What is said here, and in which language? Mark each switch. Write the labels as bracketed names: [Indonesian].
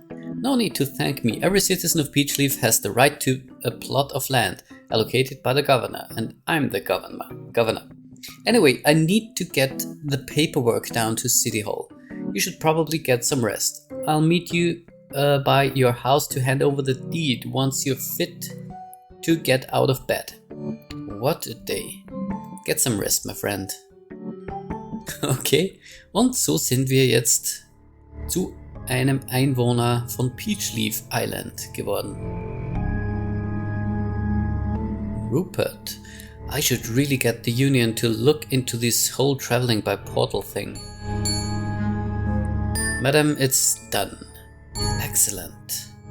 [English] No need to thank me. Every citizen of Peachleaf has the right to a plot of land allocated by the governor, and I'm the governor. Anyway, I need to get the paperwork down to City Hall. You should probably get some rest. I'll meet you by your house to hand over the deed once you're fit to get out of bed. What a day. Get some rest, my friend. [German] Okay, und so sind wir jetzt zu einem Einwohner von Peachleaf Island geworden. [English] Rupert, I should really get the Union to look into this whole traveling by portal thing. Madam, it's done. Excellent.